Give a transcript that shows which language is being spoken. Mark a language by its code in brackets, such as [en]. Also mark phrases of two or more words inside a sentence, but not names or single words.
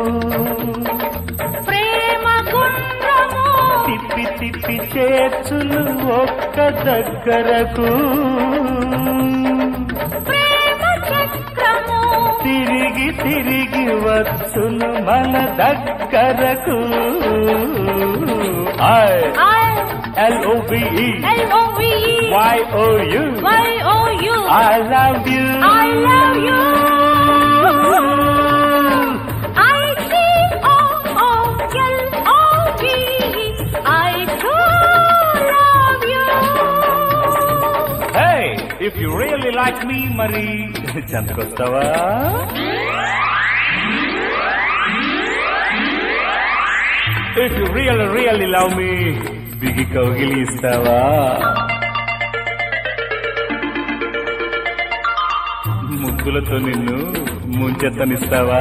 [te] ప్రేమ గుండ్రము తిప్పి తిప్పి చేర్చులు ఒక్క దగ్గరకు, ప్రేమ చక్రము తిరిగి తిరిగి వచ్చును మన దగ్గరకు. [en] I-L-O-V-E, L-O-V-E, Y-O-U, Y-O-U, I love you. I love you. I-T-O-O-L-O-V-E, I too love you. Hey, if you really like me [te] మరి చెంతకొస్తావా? [en] if you really love me [te] బిగి కౌగిలి ఇస్తావా? ముగ్గులతో నిన్ను ముంచెత్తనిస్తావా?